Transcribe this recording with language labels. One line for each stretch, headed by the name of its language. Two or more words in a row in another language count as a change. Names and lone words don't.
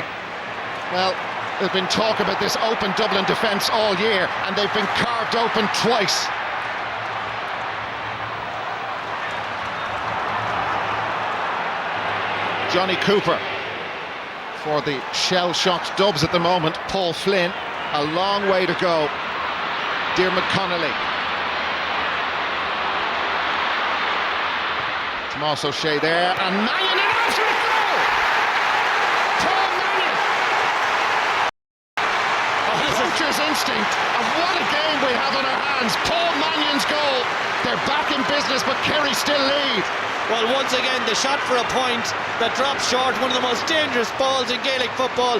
English: Well, there's been talk about this open Dublin defence all year, and they've been carved open twice. Johnny Cooper for the shell-shocked Dubs at the moment. Paul Flynn, a long way to go. Dermot Connolly. Tomás O'Shea there, and Mannion in after it, goal! Paul Mannion! Coach's instinct, and what a game we have on our hands. Paul Mannion's goal. They're back in business, but Kerry still lead. Well, once again, the shot for a point that drops short, one of the most dangerous balls in Gaelic football.